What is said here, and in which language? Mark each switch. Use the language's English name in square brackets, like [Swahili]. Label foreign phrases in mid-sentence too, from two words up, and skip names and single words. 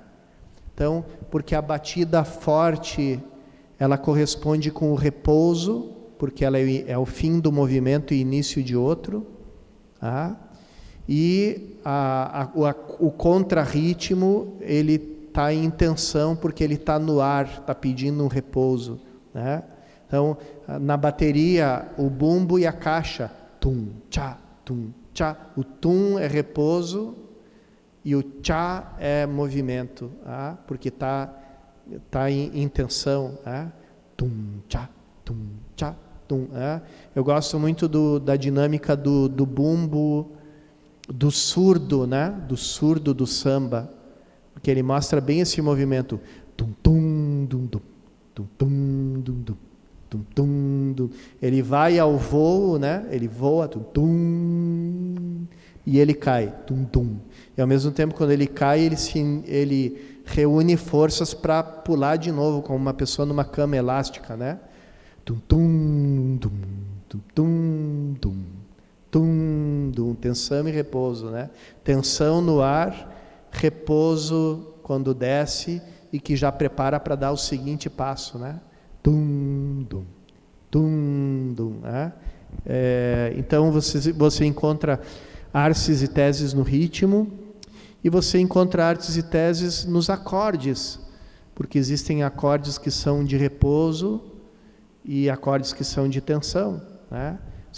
[Portuguese] Então, porque a batida forte ela corresponde com o repouso, porque ela é o fim do movimento e início de outro, e o contrarritmo ele está em tensão porque ele está no ar, está pedindo um repouso, né? Então na bateria o bumbo e a caixa, tum tchá, o tum é repouso e o tchá é movimento, porque está em tensão, tum tchá, tum. Eu gosto muito da dinâmica do bumbo, do surdo, né? Do surdo do samba, porque ele mostra bem esse movimento, tum tum dum dum, tum tum dum dum. Tum, tum, tum. Ele vai ao voo, né? Ele voa, tum, tum, e ele cai, tum, tum. E ao mesmo tempo, quando ele cai, ele reúne forças para pular de novo, como uma pessoa numa cama elástica, né? Tum, tum, tum, tum, tum, tum, tum, tum. Tensão e repouso, né? Tensão no ar, repouso quando desce e que já prepara para dar o seguinte passo, né? Tum, dum, tum, dum, então você encontra arces e teses no ritmo e você encontra arces e teses nos acordes, porque existem acordes que são de repouso e acordes que são de tensão, né?